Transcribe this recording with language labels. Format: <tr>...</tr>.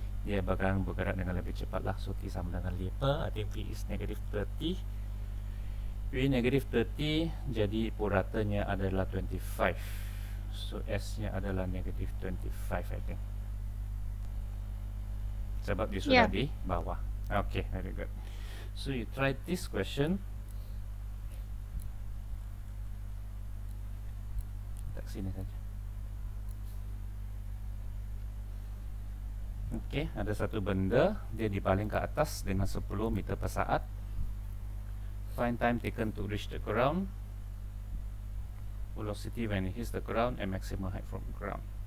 <ms>Dia bakalan bergerak dengan lebih cepat lah. So T sama dengan 5.</ms> <en>I think V is negative 30.</en> <ms>V negative 30. Jadi puratanya adalah 25.</ms> <en>So S nya adalah negative 25, I think.</en> <ms>Sebab dia sudah Yeah. di bawah.</ms> <en>Okay, very good. So you try this question.</en> <ms>Tak sini saja. Okey, ada satu benda, dia dibaling ke atas dengan 10 meter per saat.</ms> <en>Find time taken to reach the ground, velocity when it hits the ground, and maximum height from ground.</en>